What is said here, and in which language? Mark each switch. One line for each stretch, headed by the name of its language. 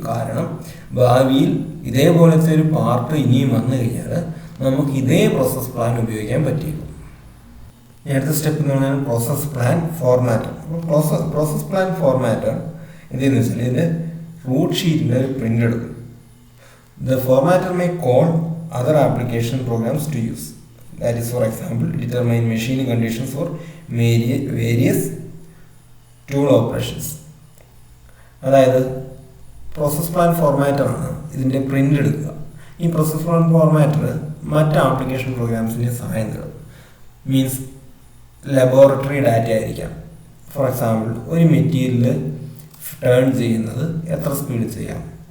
Malayalam: കാരണം ഭാവിയിൽ ഇതേപോലത്തെ ഒരു പാർട്ട് ഇനിയും വന്നു കഴിഞ്ഞാൽ നമുക്ക് ഇതേ പ്രോസസ് പ്ലാൻ ഉപയോഗിക്കാൻ പറ്റിയേക്കും. അടുത്ത സ്റ്റെപ്പ് എന്ന് പറഞ്ഞാൽ പ്രോസസ് പ്ലാൻ ഫോർമാറ്റർ. പ്രോസസ് പ്ലാൻ ഫോർമാറ്റർ എന്തെന്ന് വെച്ചാൽ ഇതിൻ്റെ റൂട്ട് ഷീറ്റിൻ്റെ ഒരു പ്രിൻ്റ് എടുക്കും.
English: The formatter may call other application programs to use. That is, for example, determine machining conditions for various tool operations.
Malayalam: അതായത് പ്രോസസ് പ്ലാൻ ഫോർമാറ്റർ ആണ് ഇതിൻ്റെ പ്രിൻ്റ് എടുക്കുക. ഈ പ്രോസസ് പ്ലാൻ ഫോർമാറ്റർ മറ്റ് ആപ്ലിക്കേഷൻ പ്രോഗ്രാംസിൻ്റെ സഹായം തരും. മീൻസ് ലബോറട്ടറി ഡാറ്റ ആയിരിക്കാം. ഫോർ എക്സാമ്പിൾ, ഒരു മെറ്റീരിയൽ ടേൺ ചെയ്യുന്നത് എത്ര സ്പീഡിൽ ചെയ്യാം.